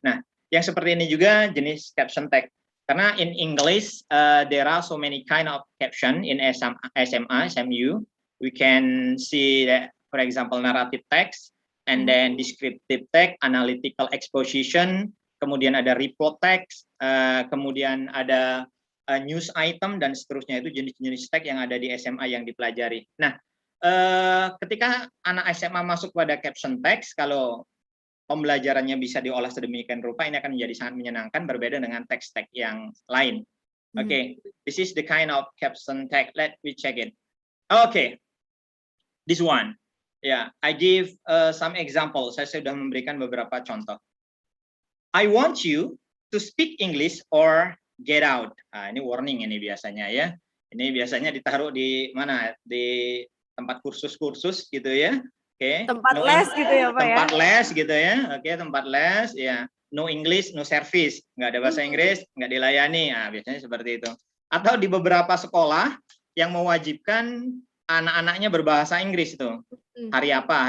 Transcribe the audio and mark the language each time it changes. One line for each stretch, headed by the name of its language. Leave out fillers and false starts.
Indonesian: Nah, yang seperti ini juga jenis caption tag.
English: Karena in English there are so many kind of caption in SMA, SMU. We can see that, for example, narrative text, and then descriptive text, analytical exposition,
Indonesian: kemudian ada report text, kemudian ada news item, dan seterusnya. Itu jenis-jenis tag yang ada di SMA yang dipelajari. Nah, ketika anak SMA masuk pada caption text, kalau pembelajarannya bisa diolah sedemikian rupa, ini akan menjadi sangat menyenangkan, berbeda dengan teks-teks yang lain.
English: Oke, this is the kind of caption tag. Let me check it. Okay, this one. Ya, I give some example.
Indonesian: Saya sudah memberikan beberapa contoh.
English: I want you to speak English or get out.
Indonesian: Ini warning ini biasanya ya. Ini biasanya ditaruh di mana? Di tempat kursus-kursus gitu ya. Oke. Tempat les gitu ya Pak ya. Tempat les gitu ya. Oke, tempat les ya.
English: No English, no service.
Indonesian: Nggak ada bahasa Inggris, nggak dilayani. Biasanya seperti itu. Atau di beberapa sekolah yang mewajibkan anak-anaknya berbahasa Inggris itu. Hari apa?